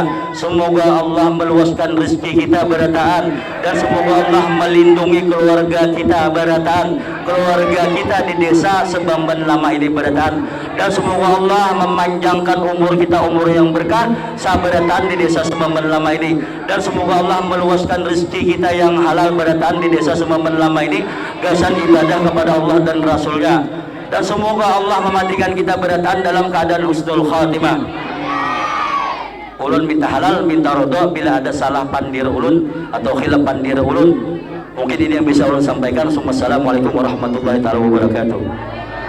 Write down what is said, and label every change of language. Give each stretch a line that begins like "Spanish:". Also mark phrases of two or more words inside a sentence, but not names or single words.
Indonesian: Semoga Allah meluaskan rezeki kita berataan, dan semoga Allah melindungi keluarga kita berataan, keluarga kita di desa Sebamban Lama ini berataan, dan semoga Allah memanjangkan umur kita, umur yang berkah sabarataan di desa Sebamban Lama ini, dan semoga Allah meluaskan rezeki kita yang halal berataan di desa Sebamban Lama ini, gasan ibadah kepada Allah dan Rasulnya. Dan semoga Allah mematikan kita berataan dalam keadaan
Arabic: husnul khatimah.
Banjar: Ulun minta halal, minta ridho. Bila ada salah pandir ulun atau khilaf pandir ulun, mungkin ini yang bisa ulun sampaikan.
Arabic: Assalamualaikum warahmatullahi wabarakatuh.